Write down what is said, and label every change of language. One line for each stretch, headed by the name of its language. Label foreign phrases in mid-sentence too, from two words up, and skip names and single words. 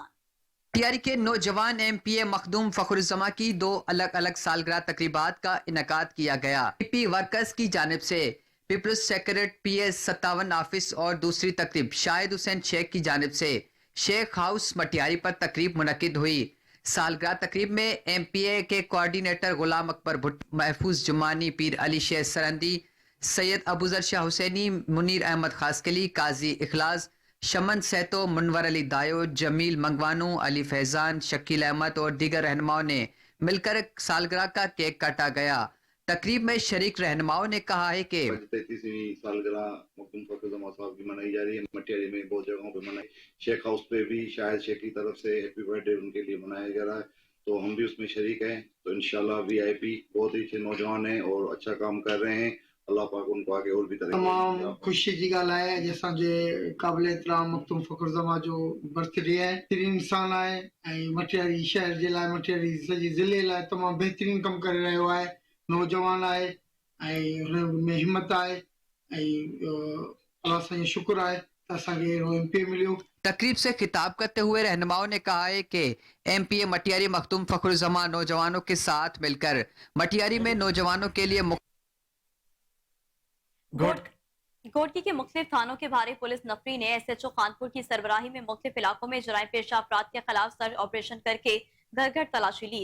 Urdu: مٹیاری کے نوجوان ایم پی اے مخدوم فخرالزمان کی 2 الگ الگ سالگرہ تقریبات کا انعقاد کیا گیا. پی پی ورکرز کی جانب سے پیپلز سیکریٹریٹ پی ایس 57 آفس اور دوسری تقریب شاہد حسین شیخ کی جانب سے شیخ ہاؤس مٹیاری پر تقریب منعقد ہوئی. سالگرہ تقریب میں ایم پی اے کے کوآرڈینیٹر غلام اکبر بھٹ، محفوظ جمانی, پیر علی شیخ سرندی، سید ابوذر شاہ حسینی، منیر احمد خاصخیلی، قاضی اخلاص، شمن سیتو، منور علی دایو، جمیل منگوانو، علی فیضان، شکیل احمد اور دیگر رہنماؤں نے مل کر سالگرہ کا کیک کاٹا گیا. تقریب میں شریک رہنماؤں نے کہا ہے کہ 33ویں سالگرہ مخدوم فخرالزمان صاحب کی منائی جا رہی ہے. مٹیاری میں بہت جگہوں پے منائی، شیخ ہاؤس پے بھی شاہد شیخ کی طرف سے
English: happy birthday
Urdu: ان کے لیے منایا جا رہا ہے، تو ہم بھی اس میں شریک ہیں. تو ان شاء اللہ وی آئی پی بہت ہی اچھے نوجوان ہیں اور اچھا کام کر رہے ہیں. اللہ پاک ان کو آگے اور بھی طرح
Sindhi: तमाम खुशी जी ॻाल्हि आहे जंहिंसां जे क़ाबिल एतिराम मखदूम फखरुज्जमान जो बर्थडे आहे। बहितरीन इंसान आहे ऐं मटियारी शहर जे लाइ, मटियारी सॼे ज़िले लाइ तमामु बहितरीन कमु करे रहियो आहे। नौजवान आहे ऐं हुन में हिम्मत आहे ऐं अल्लाह साईं शुक्र आहे त असांखे एमपी मिलियो।
Urdu: تقریب سے خطاب کرتے ہوئے رہنماؤں نے کہا ہے کہ ایم پی اے مٹیاری مخدوم فخرالزمان نوجوانوں کے ساتھ مل کر مٹیاری میں نوجوانوں کے لیے گھوٹکی کے مختلف تھانوں کے بھاری پولیس نفری نے ایس ایچ او خانپور کی سربراہی میں مختلف علاقوں میں جرائم پیشہ افراد کے خلاف
English: search operation
Urdu: کر کے گھر گھر تلاشی لی.